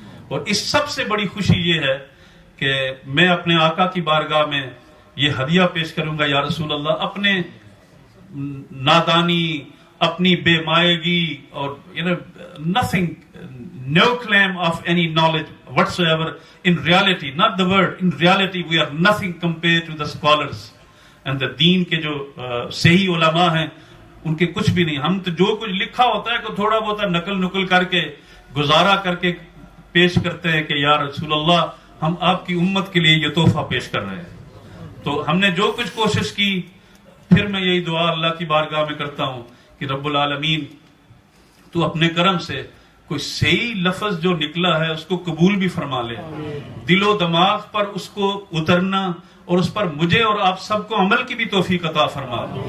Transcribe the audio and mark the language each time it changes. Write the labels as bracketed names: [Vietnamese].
[Urdu] اور اس سب سے بڑی خوشی یہ ہے کہ میں اپنے آقا کی بارگاہ میں یہ ہدیہ پیش کروں گا، یا رسول اللہ، اپنے نادانی، اپنی بے مائگی اور [English] nothing, no claim of any knowledge whatsoever. In reality, not the word, in reality we are nothing compared to the scholars and the deen [Urdu] کے جو صحیح علماء ہیں ان کے کچھ بھی نہیں. ہم تو جو کچھ لکھا ہوتا ہے کہ تھوڑا بہت نقل کر کے گزارا کر کے پیش کرتے ہیں کہ یا رسول اللہ ہم آپ کی امت کے لیے یہ تحفہ پیش کر رہے ہیں. تو ہم نے جو کچھ کوشش کی، پھر میں یہی دعا اللہ کی بارگاہ میں کرتا ہوں کہ رب العالمین تو اپنے کرم سے کوئی صحیح لفظ جو نکلا ہے اس کو قبول بھی فرما لے، دل و دماغ پر اس کو اترنا اور اس پر مجھے اور آپ سب کو عمل کی بھی توفیق عطا فرما.